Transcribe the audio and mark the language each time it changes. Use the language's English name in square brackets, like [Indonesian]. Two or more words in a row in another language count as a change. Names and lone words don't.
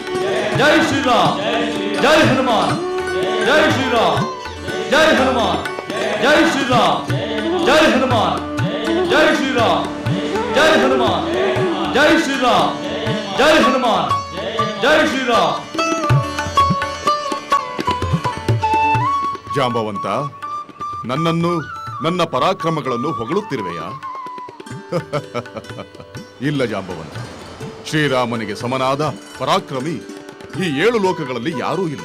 [Hindi] जय श्री राम, जय हनुमान, जय श्री राम, जय हनुमान, जय श्री राम जय हनुमान जय श्री राम जय हनुमान जय श्री राम जय हनुमान जय श्री राम. [Kannada] ಜಾಂಬವಂತ, ನನ್ನನ್ನು ನನ್ನ ಪರಾಕ್ರಮಗಳನ್ನು ಹೊಗಳುತ್ತಿರುವೆಯಾ? ಇಲ್ಲ ಜಾಂಬವಂತ, ಶ್ರೀರಾಮನಿಗೆ ಸಮನಾದ ಪರಾಕ್ರಮಿ ಈ 7 ಲೋಕಗಳಲ್ಲಿ ಯಾರೂ ಇಲ್ಲ.